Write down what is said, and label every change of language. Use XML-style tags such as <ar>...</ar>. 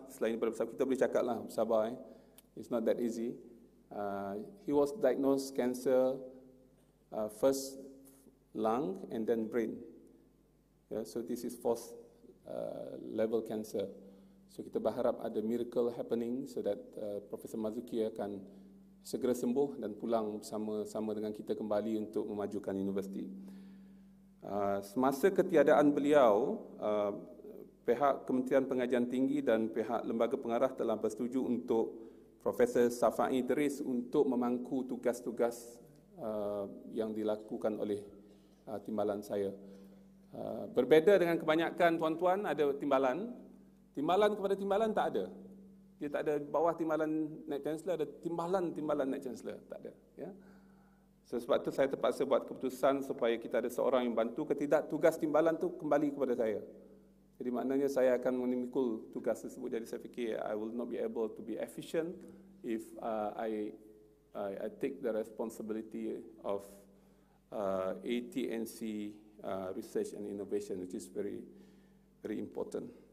<ms>Selain daripada bersabar, kita boleh cakaplah bersabar.</ms> <en>It's not that easy. He was diagnosed cancer, first lung and then brain. Yeah, so this is fourth level cancer.</en> <ms>So kita berharap ada</ms> <en>miracle happening so that</en> <ms>Profesor Marzuki akan segera sembuh dan pulang bersama-sama dengan kita kembali untuk memajukan universiti. Semasa ketiadaan beliau, pihak Kementerian Pengajian Tinggi dan pihak Lembaga Pengarah telah bersetuju untuk Profesor Safai Idris untuk memangku tugas-tugas yang dilakukan oleh timbalan saya. Berbeza dengan kebanyakan tuan-tuan, ada timbalan kepada timbalan tak ada. Dia tak ada bawah timbalan Naib Chancellor, ada timbalan Naib Chancellor, tak ada. Ya. So, sebab itu saya terpaksa buat keputusan supaya kita ada seorang yang bantu. Ketidak, tugas timbalan tu kembali kepada saya. Jadi maknanya saya akan memikul tugas tersebut. Jadi saya fikir</ms> <en>I will not be able to be efficient if I take the responsibility of ATNC research and innovation, which is very, very important.</en>